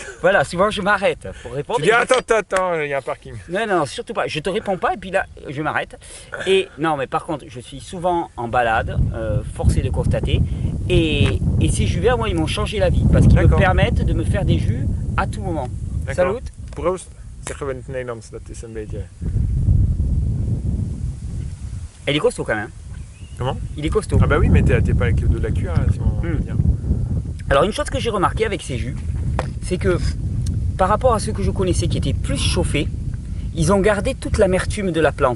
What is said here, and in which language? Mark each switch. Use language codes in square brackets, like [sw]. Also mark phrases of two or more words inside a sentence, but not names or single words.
[fr] Voilà, souvent je m'arrête pour répondre. Tu dis attends, il y a un parking. Non, surtout pas. Je te réponds pas et puis là je m'arrête. Et non, mais par contre, je suis souvent en balade, forcé de constater. Et ces jus verts, moi, ils m'ont changé la vie parce qu'ils me permettent de me faire des jus à tout moment. Salut. [nl] Proost, zeggen we in het Nederlands, dat is een beetje... [fr] Elle est costaud quand même. Comment? Il est costaud. Ah bah oui, mais t'es pas avec le de la cuillère, si on veut dire. Alors une chose que j'ai remarqué avec ces jus, c'est que par rapport à ceux que je connaissais qui étaient plus chauffés, il ils ont gardé toute l'amertume de la plante.